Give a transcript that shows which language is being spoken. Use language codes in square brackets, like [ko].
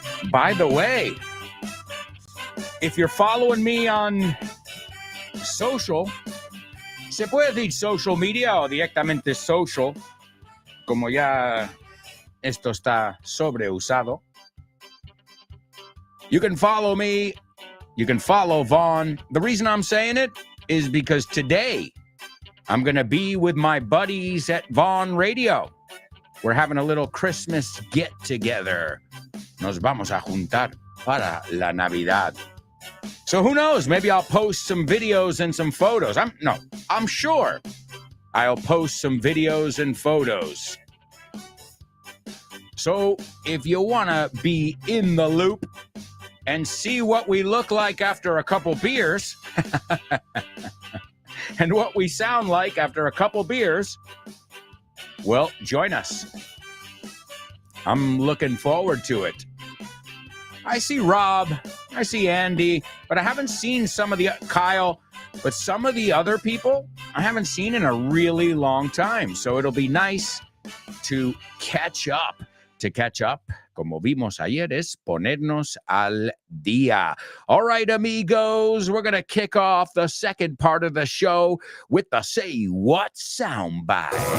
[en] By the way, if you're following me on social, [es] se puede decir social media o directamente social, como ya esto está sobreusado. [en] You can follow me. You can follow Vaughn. The reason I'm saying it is because today I'm going to be with my buddies at Vaughn Radio. We're having a little Christmas get-together. Nos vamos a juntar para la Navidad. So who knows? Maybe I'll post some videos and some photos. I'm sure I'll post some videos and photos. So if you want to be in the loop and see what we look like after a couple beers and what we sound like after a couple beers, well, join us. I'm looking forward to it. I see Rob, I see Andy, but I haven't seen some of the Kyle, but some of the other people I haven't seen in a really long time. So it'll be nice to catch up. To catch up, [es] como vimos ayer, es ponernos al día. [en] All right, amigos, we're going to kick off the second part of the show with the Say What soundbite.